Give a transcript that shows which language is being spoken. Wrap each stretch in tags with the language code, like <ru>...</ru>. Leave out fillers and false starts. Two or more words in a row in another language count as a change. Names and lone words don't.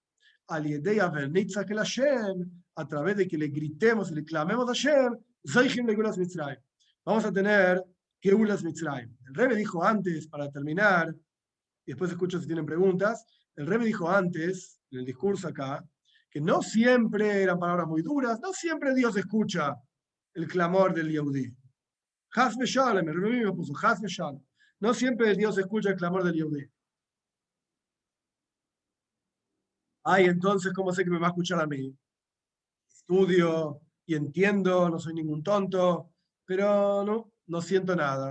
<es>A través de que le gritemos y le clamemos a Hashem, vamos a tener</es> <he>גאולת מצרים.</he> <es>El Rebbe dijo antes, para terminar, y después escucho si tienen preguntas, el Rebbe dijo antes, en el discurso acá, que no siempre eran palabras muy duras, no siempre Dios escucha el clamor del Yehudí.</es> <he>חס ושלום,</he> <es>el Rebbe me puso,</es> <he>חס ושלום.</he> <es>No siempre Dios escucha el clamor del Yehudí. Ay, entonces, ¿cómo sé que me va a escuchar a mí? Estudio y entiendo, no soy ningún tonto, pero no siento nada.</es>